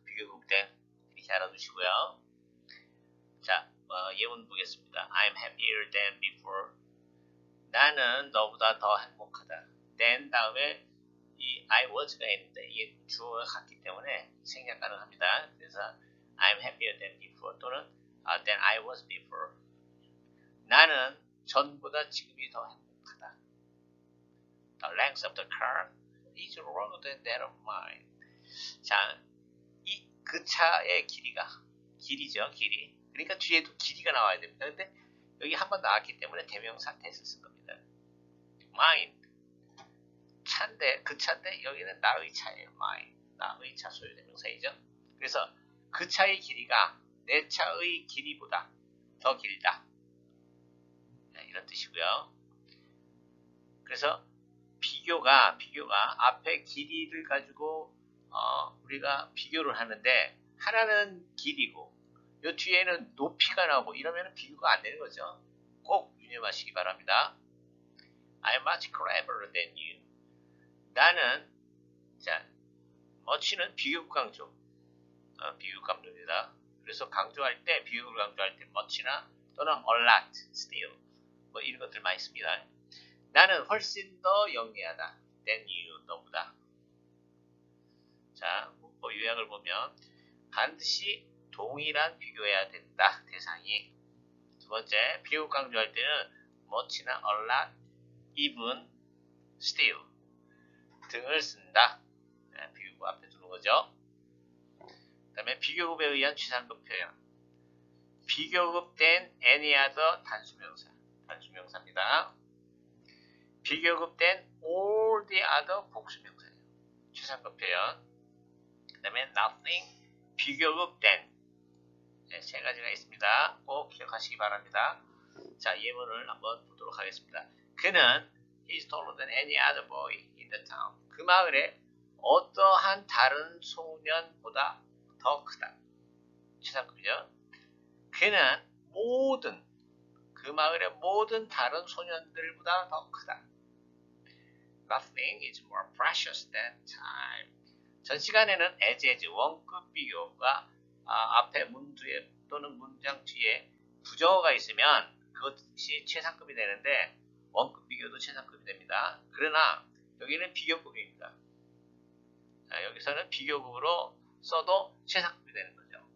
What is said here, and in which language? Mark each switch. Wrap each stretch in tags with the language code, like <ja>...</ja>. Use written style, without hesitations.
<ko>비교급 than. 이렇게 알아두시고요. 자, 예문 보겠습니다.</ko> <en>I'm happier than before.</en> <ko>나는 너보다 더 행복하다. then 다음에 이 I was가 있는데 이게 주어가 같기 때문에 생략 가능합니다.</ko> <en>그래서 I'm happier than before 또는 than I was before.</en> <ko>나는 전보다 지금이 더 행복하다.</ko> <en>The length of the car is longer than that of mine.</en> <ko>자, 그 차의 길이죠, 길이. 그러니까 뒤에도 길이가 나와야 됩니다. 근데 여기 한 번 나왔기 때문에 대명사 that을 쓴 겁니다.</ko> <en>mine.</en> <ko>차인데, 그 차인데 여기는 나의 차예요.</ko> <en>mine.</en> <ko>나의 차 소유 대명사이죠. 그래서 그 차의 길이가 내 차의 길이보다 더 길다. 이런 뜻이고요. 그래서 비교가 앞에 길이를 가지고 우리가 비교를 하는데 하나는 길이고 이 뒤에는 높이가 나오고 이러면 비교가 안 되는 거죠. 꼭 유념하시기 바랍니다.</ko> <en>I'm much cleverer than you.</en> <ko>나는 자 much는 비교급 강조 비교급 강조입니다. 그래서 강조할 때 비교급을 강조할 때 much나 또는 a lot, still 뭐 이런 것들 많이 씁니다. 나는 훨씬 더 영리하다.</ko> <en>than you, 너보다.</en> <ko>자, 문법 요약을 보면 반드시 동일한 비교해야 된다. 대상이. 두 번째, 비교급 강조할 때는 much나 a lot, even, still 등을 쓴다. 비교급 앞에 두는 거죠. 그 다음에 비교급에 의한 최상급 표현. 비교급 된 any other 단수명사입니다. 비교급 된 all the other 복수명사예요. 최상급 표현. 그 다음에 nothing 비교급 된 세 가지가 있습니다. 꼭 기억하시기 바랍니다. 자, 예문을 한번 보도록 하겠습니다.</ko> <en>그는 He's taller than any other boy in the town.</en> <ko>그 마을에 어떠한 다른 소년보다 더 크다. 최상급이죠. 그는 그 마을의 모든 다른 소년들보다 더 크다.</ko> <en>Nothing is more precious than time.</en> <ko>전 시간에는 as 원급 비교가 앞에 문 뒤에 또는 문장 뒤에 부정어가 있으면 그것이 최상급이 되는데 원급 비교도 최상급이 됩니다. 그러나 여기는 비교급입니다. 여기서는 비교급으로 써도 최상급이 되는 거죠.</ko>